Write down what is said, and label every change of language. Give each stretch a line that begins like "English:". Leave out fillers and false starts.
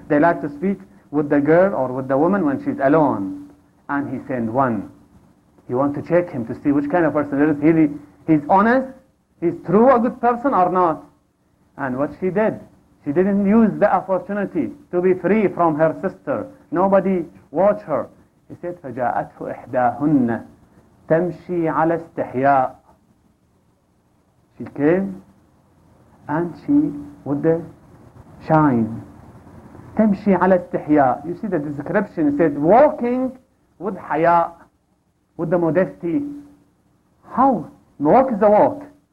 English: They like to speak with the girl or with the woman when she's alone. And he sent one. He wants to check him to see which kind of person it is. He's honest, he's true, a good person or not. And what she did, she didn't use the opportunity to be free from her sister. Nobody watched her. He said,
Arabic: فَجَاءَتْهُ إِحْدَاهُنَّ تَمْشِي عَلَى اسْتِحْيَاءٍ.
English: She came and she with the shine.
Arabic: تَمْشِي عَلَى اسْتِحْيَاءٍ.
English: You see the description, it said walking with haya, with the modesty. How? Walk is a walk.